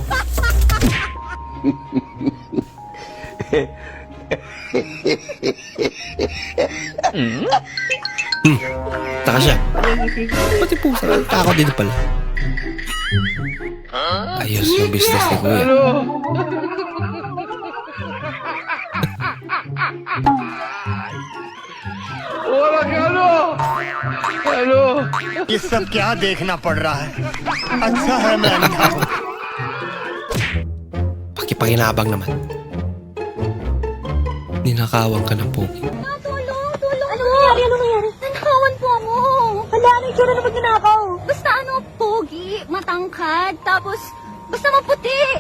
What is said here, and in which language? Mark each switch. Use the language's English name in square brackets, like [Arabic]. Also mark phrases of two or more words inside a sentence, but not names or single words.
[Filipino] Taka siya. Pati pusa. Takot dito pala. Ayos yung business ni Kuya. [Hindi] ये सब क्या देखना पड़ रहा है अच्छा है मैं अंधा हूं [Filipino] Pakipakinabang naman. Ninakawan ka ng pogi. Tulong! Ano nangyari? Ano nangyari? Nanakawan po ako. Hala, ano yung tsura na magnanakaw? Basta ano, pogi, matangkad, tapos basta maputi.